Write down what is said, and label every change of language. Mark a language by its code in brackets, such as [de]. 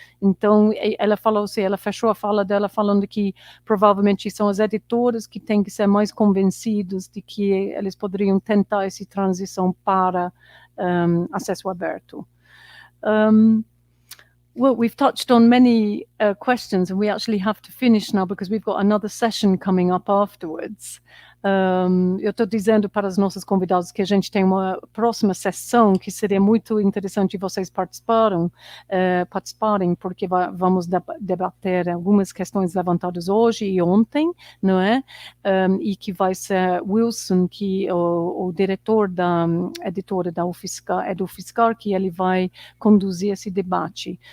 [pt] Então, ela falou assim, ela fechou a fala dela falando que provavelmente são as editoras que têm que ser mais convencidos de que eles poderiam tentar essa transição para acesso aberto. [en] Well, we've touched on many questions, and we actually have to finish now because we've got another session coming up afterwards. [pt] Eu estou dizendo para os nossos convidados que a gente tem uma próxima sessão que seria muito interessante vocês participarem, porque vamos debater algumas questões levantadas hoje e ontem, não é? E que vai ser Wilson, que o diretor da editora da UFSCar, do UFSCar, que ele vai conduzir esse debate.